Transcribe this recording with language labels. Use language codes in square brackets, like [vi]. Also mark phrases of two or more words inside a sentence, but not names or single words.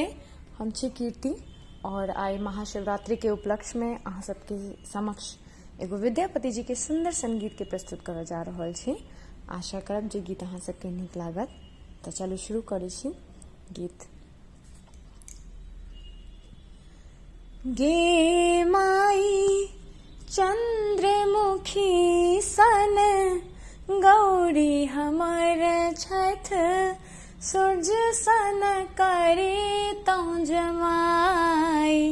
[mai] हम छी कीर्ति और आई महाशिवरात्रि के उपलक्ष्य में अहाँ सबके समक्ष एगो विद्यापति जी के सुंदर संगीत के प्रस्तुत करल जा रहल छी। आशा करब जे गीत अहाँ सबके नीक लागत। तो चलू शुरू करै छी गीत। गे माई चंद्रमुखी सन गौरी हमर छठ, सूर्य सन करे तौ जमाई।